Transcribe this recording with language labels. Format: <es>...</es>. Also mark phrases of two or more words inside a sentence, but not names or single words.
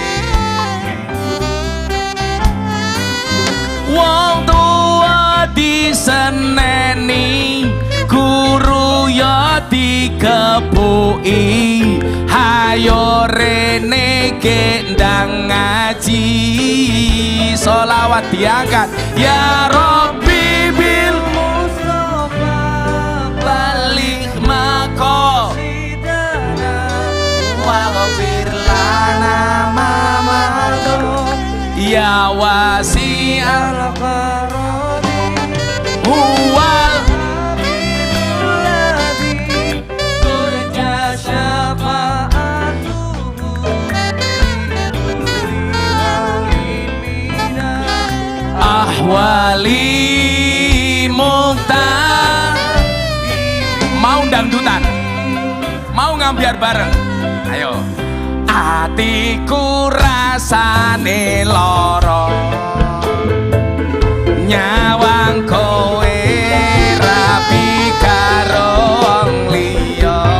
<jv>Wong tua diseneni, guru ya dikepuki, hayo rene gendang ngaji. Sholawat diangkat.</jv> <ar>يا رب بالمصطفى بلغ مقاصدنا واغفر لنا ما مضى يا واسع الكرم هو الحبيب الذي ترجى شفاعته أهوال مقتحم.</ar> <jv>Mau dangdutan, mau ngambiar bareng, ayo. Atiku rasane lara, nyawang kowe rapi karo wong liya.</jv>